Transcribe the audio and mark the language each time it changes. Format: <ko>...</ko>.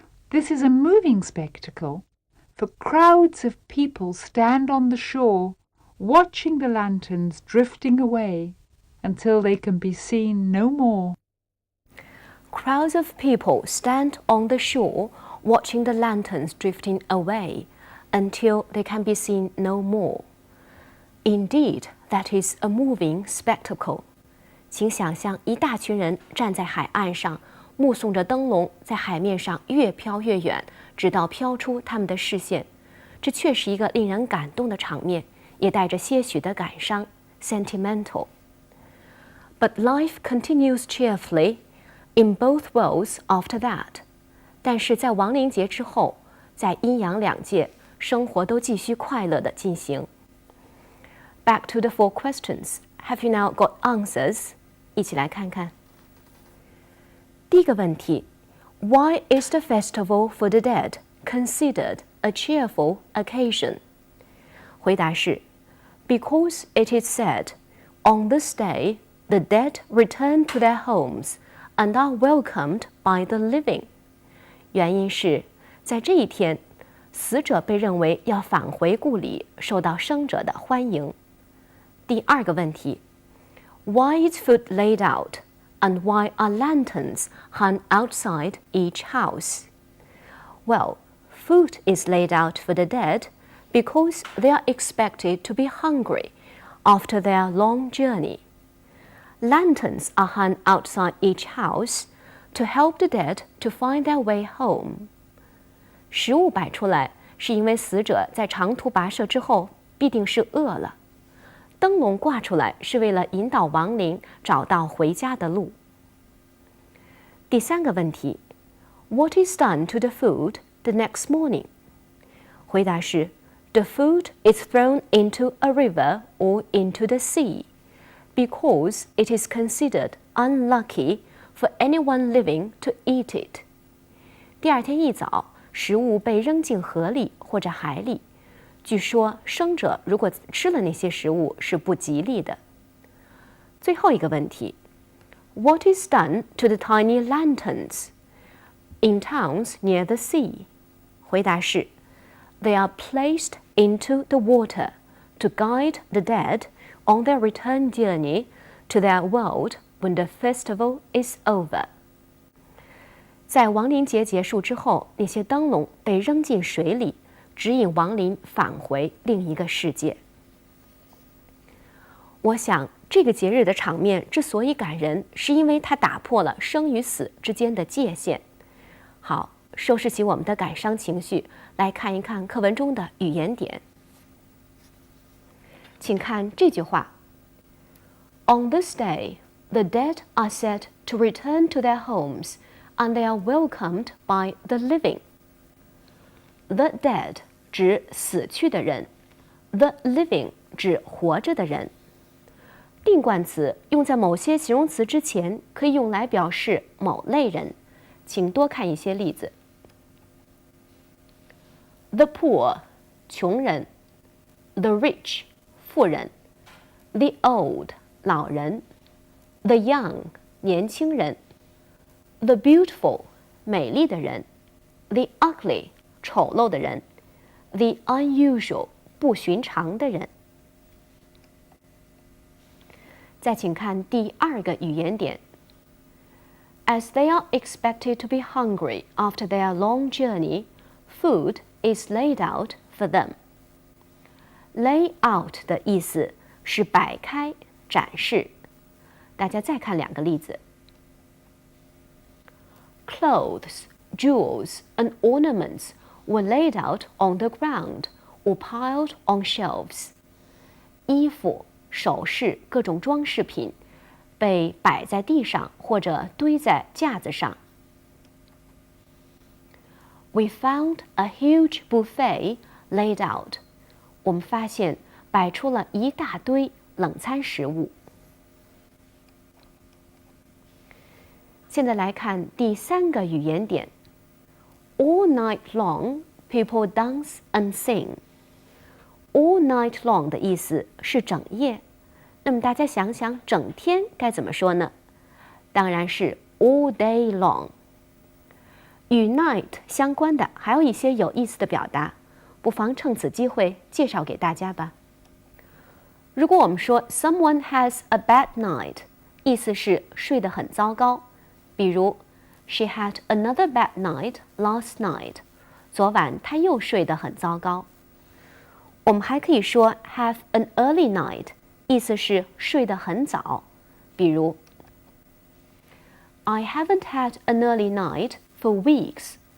<en>This is a moving spectacle, for crowds of people stand on the shore, watching the lanterns drifting away until they can be seen no more. Crowds of people stand on the shore, watching the lanterns drifting away until they can be seen no more. Indeed, that is a moving spectacle.</en> <zh>请想象一大群人站在海岸上，目送着灯笼在海面上越飘越远，直到飘出他们的视线。这确是一个令人感动的场面，也带着些许的感伤 （sentimental）。</zh> <en>But life continues cheerfully in both worlds after that.</en> <zh>但是在亡灵节之后，在阴阳两界，生活都继续快乐地进行。</zh> <en>Back to the 4 questions. Have you now got answers?</en> <zh>一起来看看。第一个问题</zh> <en>Why is the festival for the dead considered a cheerful occasion?</en> <zh>回答是</zh> <en>Because it is said, on this day, the dead return to their homes and are welcomed by the living.</en> <zh>原因是在这一天，死者被认为要返回故里，受到生者的欢迎。第二个问题</zh> <en>Why is food laid out, and why are lanterns hung outside each house? Well, food is laid out for the dead because they are expected to be hungry after their long journey. Lanterns are hung outside each house to help the dead to find their way home.</en> <zh>食物摆出来是因为死者在长途跋涉之后必定是饿了。灯笼挂出来是为了引导亡灵找到回家的路。第3个问题</zh> <en>What is done to the food the next morning?</en> <zh>回答是</zh> <en>The food is thrown into a river or into the sea because it is considered unlucky for anyone living to eat it.</en> <zh>第2天一早，食物被扔进河里或者海里。据说生者如果吃了那些食物是不吉利的。最后一个问题</zh> <en>What is done to the tiny lanterns in towns near the sea?</en> <zh>回答是</zh> <en>They are placed into the water to guide the dead on their return journey to their world when the festival is over.</en> <zh>在亡灵节结束之后，那些灯笼被扔进水里，指引亡灵返回另一个世界。我想，这个节日的场面之所以感人，是因为它打破了生与死之间的界限。好，收拾起我们的感伤情绪，来看一看课文中的语言点。请看这句话</zh> <en>On this day, the dead are said to return to their homes, and they are welcomed by the living. The dead</en> <zh>指死去的人 ，</zh> <en>the living</en> <zh>指活着的人。定冠词用在某些形容词之前，可以用来表示某类人。请多看一些例子。</zh> <en>The poor 穷人 ，the rich 富人 ，the old 老人 ，the young 年轻人 ，the beautiful 美丽的人 ，the ugly 丑陋的人 ，the unusual 不寻常的人。</en> <zh>再请看第2个语言点。</zh> <en>As they are expected to be hungry after their long journey, food is laid out for them.</en> <zh>Lay out 的意思是摆开、展示。大家再看2个例子。</zh> <en>Clothes, jewels, and ornaments were laid out on the ground or piled on shelves.</en> <zh>衣服、首饰、各种装饰品被摆在地上或者堆在架子上。</zh> <en>We found a huge buffet laid out.</en> <zh>我们发现摆出了一大堆冷餐食物。现在来看第3个语言点。</zh> <en>All night long, people dance and sing. All night long</en> <zh>的意思是整夜。那么大家想想，整天该怎么说呢？当然是</zh> <en>all day long。</en> <zh>与 night 相关的还有一些有意思的表达，不妨趁此机会介绍给大家吧。如果我们说</zh> <en>someone has a bad night，</en> <zh>意思是睡得很糟糕。比如</zh> <en>She had another bad night last night。</en> <zh>昨晚她又睡得很糟糕。我们还可以说</zh> <en>have an early night。</en> <zh>意思是睡得很早，比如</zh> <en>I haven't had an early night for weeks.</en>